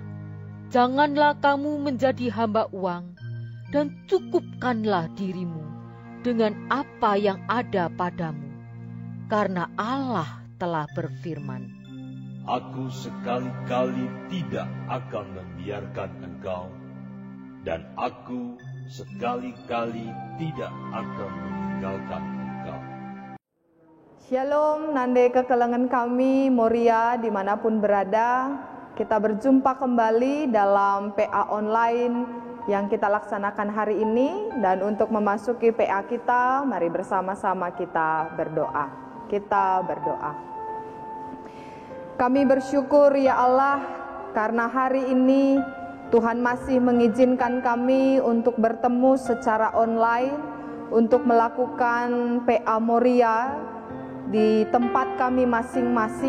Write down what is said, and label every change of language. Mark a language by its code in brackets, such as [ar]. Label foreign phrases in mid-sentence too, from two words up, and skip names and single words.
[id] Janganlah kamu menjadi hamba uang, dan cukupkanlah dirimu dengan apa yang ada padamu, karena Allah telah berfirman, Aku sekali-kali tidak akan membiarkan engkau, dan aku sekali-kali tidak akan meninggalkan engkau. Shalom, [btx] nande kekelengan kami, [id] Moria dimanapun berada. Kita berjumpa kembali dalam PA online yang kita laksanakan hari ini. Dan untuk memasuki PA kita, mari bersama-sama kita berdoa. Kita berdoa. Kami bersyukur ya Allah, karena hari ini Tuhan masih mengizinkan kami untuk bertemu secara online, untuk melakukan PA Moria di tempat kami masing-masing.